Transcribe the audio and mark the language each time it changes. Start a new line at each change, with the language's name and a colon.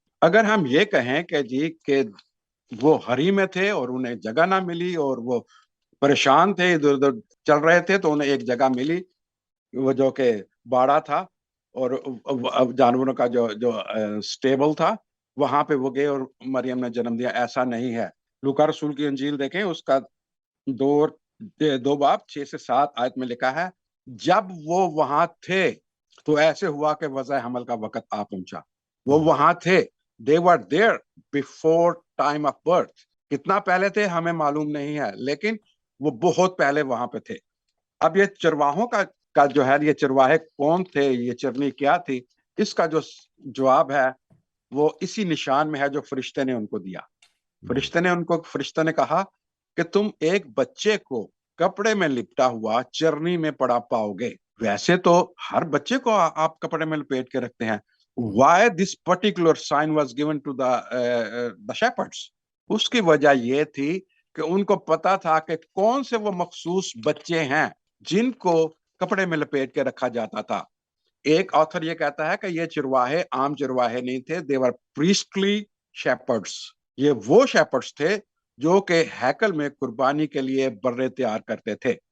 Urdu: اگر ہم یہ کہیں کہ جی کہ وہ ہری میں تھے اور انہیں جگہ نہ ملی اور وہ پریشان تھے, ادھر ادھر چل رہے تھے, تو انہیں ایک جگہ ملی وہ جو کہ باڑا تھا اور جانوروں کا جو سٹیبل تھا, وہاں پہ وہ گئے اور مریم نے جنم دیا. ایسا نہیں ہے. لوکا رسول کی انجیل دیکھیں, اس کا 2 باب 6 سے 7 آیت میں لکھا ہے, جب وہ وہاں تھے تو ایسے ہوا کہ وضع حمل کا وقت آ پہنچا. وہ وہاں تھے,
English: they were there before time of birth.
Urdu: کتنا پہلے تھے ہمیں معلوم نہیں ہے, لیکن وہ بہت پہلے وہاں پہ تھے. اب یہ چرواہوں کا جو ہے, یہ چرواہے کون تھے, یہ چرنی کیا تھی, اس کا جو جواب ہے وہ اسی نشان میں ہے جو فرشتے نے ان کو دیا. فرشتے نے کہا کہ تم ایک بچے کو کپڑے میں لپٹا ہوا چرنی میں پڑا پاؤ گے. ویسے تو ہر بچے کو آپ کپڑے میں لپیٹ کے رکھتے ہیں.
English: Why this particular sign was given to the shepherds?
Urdu: اس کی وجہ یہ تھی کہ ان کو پتا تھا کہ کون سے وہ مخصوص بچے ہیں جن کو کپڑے میں لپیٹ کے رکھا جاتا تھا. ایک آتھر یہ کہتا ہے کہ یہ چرواہے عام چرواہے نہیں تھے,
English: they were priestly shepherds.
Urdu: یہ وہ شیپرڈز تھے جو کہ ہیکل میں قربانی کے لیے برے تیار کرتے تھے.